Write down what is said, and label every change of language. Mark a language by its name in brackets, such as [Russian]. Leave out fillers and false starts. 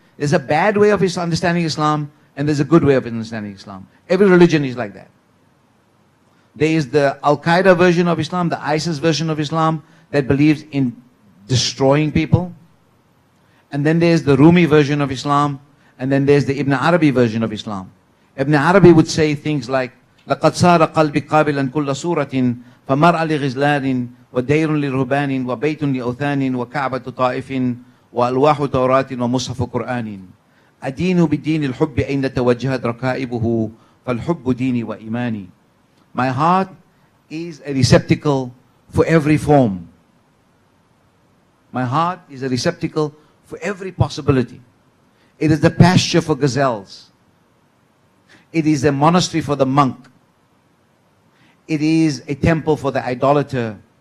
[English] There's a bad way of understanding Islam, and there's a good way of understanding Islam. Every religion is like that. There is the Al-Qaeda version of Islam, the ISIS version of Islam, that believes in destroying people. And then there's the Rumi version of Islam, and then there's the Ibn Arabi version of Islam. Ibn Arabi would say things like, [Arabic] لَقَدْ صَارَ قَلْبِ قَابِلًا كُلَّ صُورَةٍ فَمَرْأَ لِغِزْلَانٍ وَدَيْرٌ لِرُهْبَانٍ وَبَيْتٌ لِأَوْثَانٍ وَكَعْبَةُ طَائِفٍ وَأَلْوَاحُ تَوْرَاتٍ وَمُصْحَفُ قُرْآنٍ أدين بدين الحب أين توجهت ركائبه فالحب ديني وإيماني. [English] My heart is a receptacle for every form. My heart is a receptacle for every possibility. It is the pasture for gazelles. It is a monastery for the monk. It is a temple for the idolater.